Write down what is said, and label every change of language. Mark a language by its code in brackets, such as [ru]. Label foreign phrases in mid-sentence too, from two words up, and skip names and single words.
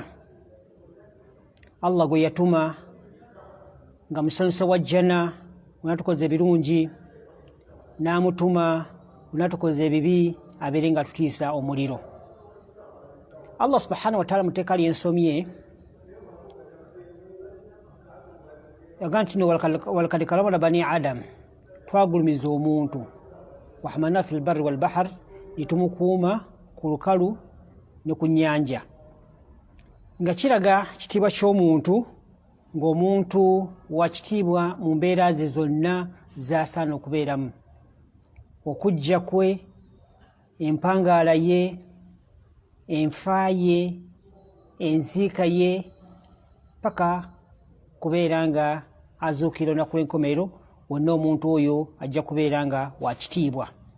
[lg] Allah gwe yatuma nga musanyusa wa jjana unatukoze ebirungi, n'amutuma unatukoze ebibi abeere nga tutiisa omuliro. Allah [ar] سبحانه وتعالى [lg] muteeka ly'ensomye yagaa nti [ar] ولقد كرمنا بني آدم, [lg] twagulumiza omuntu, [ar] وحملنا في البر والبحر, [lg] nitumukuuma ku lukalu ne ku nnyanja, nga kiraga kitiibwa ky'omuntu, ng'omuntu wa kitiibwa mu mbeera ze zonna z'asaana okubeeramu. Okujja kwe, empangaala ye, enfa ye, enziika ye, paka kubeera nga azuukira olunaku lw'enkomerero, wonna omuntu oyo ajja kubeera nga wa kitiibwa.